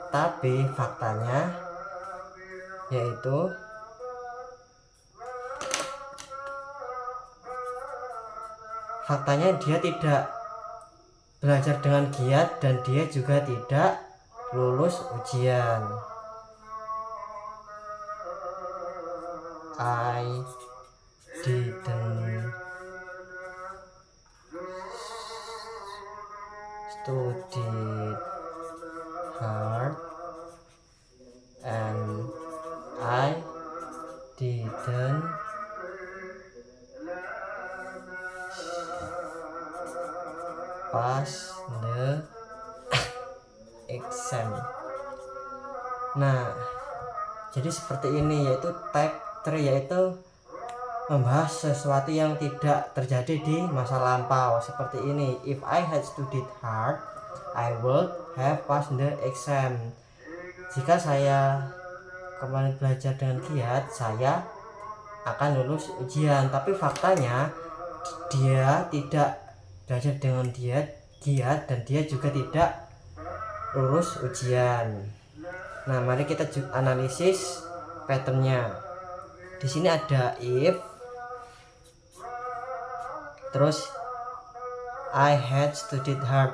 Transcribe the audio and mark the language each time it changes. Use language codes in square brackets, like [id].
[id] Tapi faktanya yaitu dia tidak belajar dengan giat dan dia juga tidak lulus ujian. [en] I didn't study hard and I didn't pass the exam. [id] Nah, jadi seperti ini yaitu type 3, yaitu membahas sesuatu yang tidak terjadi di masa lampau. Seperti ini, [en] if I had studied hard, I would have passed the exam. [id] jika saya kemarin belajar dengan giat, saya akan lulus ujian. Tapi faktanya dia tidak belajar dengan giat dan dia juga tidak lulus ujian. Nah, mari kita analisis patternnya. Di sini ada if, terus [en] I had studied hard.